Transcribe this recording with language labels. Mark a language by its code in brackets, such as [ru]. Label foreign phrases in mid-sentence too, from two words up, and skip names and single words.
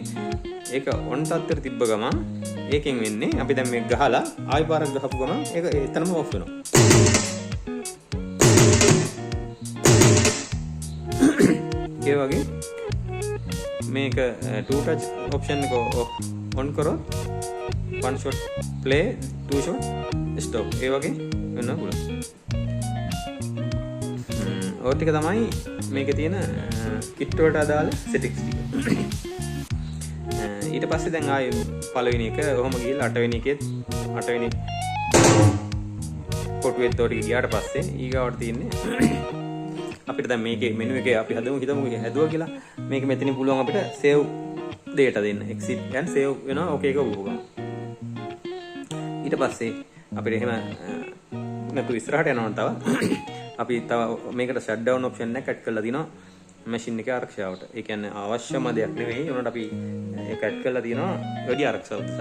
[si] ඒක ඔන් තත්ත්වෙට තිබ්බ ගමන් ඒකෙන් වෙන්නේ අපි දැන් මේක ගහලා ආයි පාරක් ගහපු ගමන් ඒක එතනම ඔෆ් වෙනවා. ඒ වගේ මේක 2 [en] touch option [si] එක ඔන් කරොත් [en] 1 shot play 2 shot stop [si] ඒ වගේ වෙනවා පුළුවන්. ඔය ටික තමයි මේකේ තියෙන කිට් වලට අදාළ settings ටික. ඊට පස්සේ දැන් ආයේ පළවෙනි එක ඔහොම ගිහලා 8 වෙනි එකෙත් 8 වෙනි කොටුවෙත් උඩට ගියාට පස්සේ ඊගාවට තියෙන්නේ අපිට දැන් මේකේ මෙනු එකේ අපි හිතමු හැදුවා කියලා මේක මෙතනින් පුළුවන් අපිට [en] save data [si] දෙන්න. [en] exit and save [si] වෙනවා. ඕකේ එක වුණා. ඊට පස්සේ අපිට එහෙම නැතු ඉස්සරහට යනවා තව අපි තව මේකට [en] shut down option [si] එකක් ඇඩ් කරලා දිනවා මැෂින් එකේ ආරක්ෂාවට. ඒ කියන්නේ අවශ්‍යම දෙයක් නෙවෙයි. උනට අපි ඒක ඇඩ් කරලා තියෙනවා වැඩි ආරක්ෂාවක් නිසා.